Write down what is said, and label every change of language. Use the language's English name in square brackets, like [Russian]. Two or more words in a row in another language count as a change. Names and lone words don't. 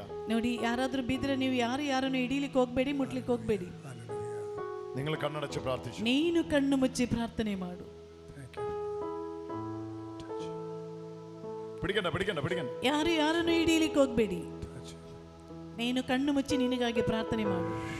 [Kannada] ನೋಡಿ, ಯಾರಾದ್ರೂ ಬಿದ್ರೆ ನೀವು ಯಾರನ್ನು ಹಿಡೀಲಿಕ್ಕೆ ಹೋಗ್ಬೇಡಿ, ಮುಟ್ಲಿಕ್ಕೆ ಹೋಗ್ಬೇಡಿ. [Malayalam] നിങ്ങൾ കണ്ണടച്ച് പ്രാർത്ഥിച്ചു. [Kannada] ನೀನು ಕಣ್ಣು ಮುಚ್ಚಿ ಪ್ರಾರ್ಥನೆ ಮಾಡು. [Malayalam] പിടിക്കണ്ട പിടിക്കണ്ട പിടിക്കണ്ട. [Kannada] ಯಾರನ್ನು ಹಿಡೀಲಿಕ್ಕೆ ಹೋಗ್ಬೇಡಿ. ನೀನು ಕಣ್ಣು ಮುಚ್ಚಿ ನಿನಗಾಗಿ ಪ್ರಾರ್ಥನೆ ಮಾಡು.